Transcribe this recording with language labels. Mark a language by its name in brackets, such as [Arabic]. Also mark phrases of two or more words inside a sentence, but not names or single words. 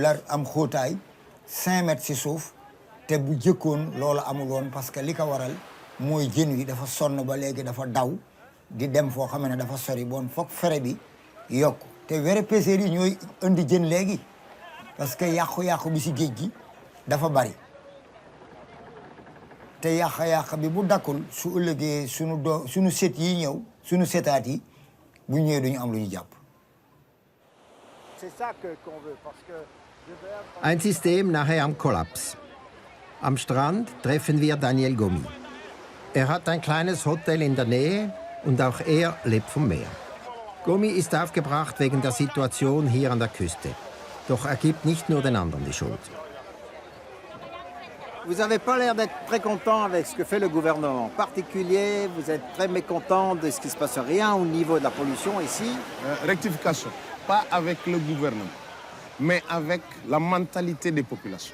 [Wolof] lar am xóotaay 5 mètres si suuf te bu jëkkoon loolu amul woon [French] parce que [Wolof] li ko waral mooy jën wi dafa sonn ba léegi dafa daw di dem foo xam ne dafa sori bon foog fere bi yokk te [French] vrai pêcheurs [Wolof] yi ñooy indi jën léegi [French] parce que [Wolof] yàqu-yàqu bi si géej gi dafa bari te yàq-yàq bi bu dakkul su ëllëgee suñu set yi ñëw suñu setaat yi bu ñëwee duñu am lu ñu jàpp. [German] Ein System nahe am Kollaps. Am Strand treffen wir Daniel Gomi. Er hat ein kleines Hotel in der Nähe und auch er lebt vom Meer. Gomi ist aufgebracht wegen der Situation hier an der Küste. Doch er gibt nicht nur den anderen die Schuld. [French] Vous n'avez pas l'air d'être très content avec ce que fait le gouvernement. En particulier, vous êtes très mécontent de ce qui se passe rien au niveau de la pollution ici. Rectification, pas avec le gouvernement, mais avec la mentalité des populations.